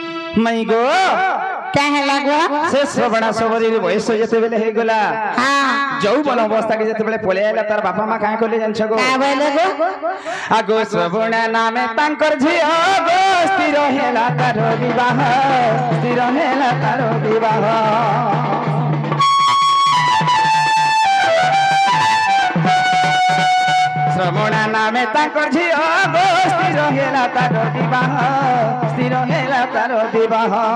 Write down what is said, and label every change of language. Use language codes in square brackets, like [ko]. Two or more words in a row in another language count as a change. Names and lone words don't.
[or] ମାଇ ଗୋ [hi] क्या है लगो [or] ସେ ଶ୍ରବଣା ସବରୀର ବୟସ ଯେତେବେଳେ ହେଇଗଲା [hi] हाँ [or] ଯୌବନ ଅବସ୍ଥାକେ ଯେତେବେଳେ ପଳେଇ ଆଇଲା ତାର ବାପା ମା କାଁ କଲେ ଜାଣିଛ ଗୋ [hi] क्या बोले गो [or] ଆଗୋ ଶ୍ରବଣା ନାମେ ତାଙ୍କର ଝିଅ ଗୋ ସ୍ଥିର ହେଲା ତାର ବିବାହ ସ୍ଥିର ହେଲା ତାର ବିବାହ ଶ୍ରବଣା ନାମେ ତାଙ୍କର ଝିଅ ଗୋ ସ୍ଥିର ହେଲା ତାର ବିବାହ ସ୍ଥିର ହେଲା ତାର ବିବାହ